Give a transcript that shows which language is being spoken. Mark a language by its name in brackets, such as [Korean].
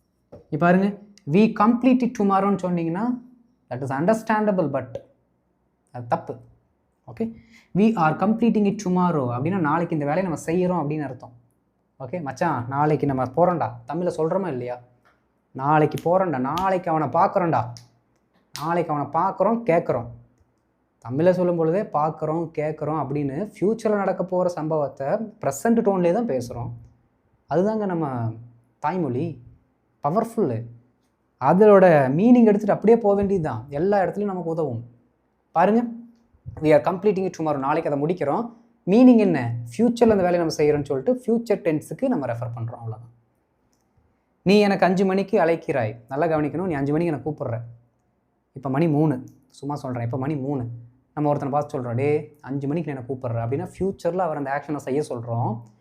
[Tamil] இப்போ பாருங்க, [English] we complete it tomorrowன்னு சொன்னீங்கன்னா that is understandable, but [Tamil] அது தப்பு. Okay, [English] we are completing it tomorrow [Tamil] அப்படின்னா நாளைக்கு இந்த வேலையை நம்ம செய்கிறோம் அப்படின்னு அர்த்தம். ஓகே மச்சான், நாளைக்கு நம்ம போகிறோம்டா, தமிழில் சொல்கிறோமா இல்லையா? நாளைக்கு போகிறோம்டா, நாளைக்கு அவனை பார்க்குறோம்டா, நாளைக்கு அவனை பார்க்குறோம் கேட்குறோம். தமிழில் சொல்லும் பொழுதே பார்க்குறோம் கேட்குறோம் அப்படின்னு ஃப்யூச்சரில் நடக்க போகிற சம்பவத்தை ப்ரெசண்ட் டோன்லேயே தான் பேசுகிறோம். அதுதாங்க நம்ம தாய்மொழி, பவர்ஃபுல்லு. அதோட மீனிங் எடுத்துகிட்டு அப்படியே போக வேண்டியது தான், எல்லா இடத்துலையும் நமக்கு உதவும். [English] பாருங்கள், we are completing it tomorrow, [Tamil] நாளைக்கு அதை முடிக்கிறோம். மீனிங் என்ன? ஃப்யூச்சரில் அந்த வேலையை நம்ம செய்கிறோன்னு சொல்லிட்டு ஃப்யூச்சர் டென்ஸுக்கு நம்ம ரெஃபர் பண்ணுறோம், அவ்வளோதான். நீ எனக்கு 5 மணிக்கு அழைக்கிறாய், நல்லா கவனிக்கணும். நீ 5 மணிக்கு எனக்கு கூப்பிட்ற, இப்போ மணி 3, சும்மா சொல்கிறேன், இப்போ மணி 3. நம்ம ஒருத்தனை பார்த்து சொல்கிறோம், டே 5 மணிக்கு நான் கூப்பிட்றேன் அப்படின்னா ஃப்யூச்சரில் அவர் அந்த ஆக்ஷனை செய்ய சொல்கிறோம்.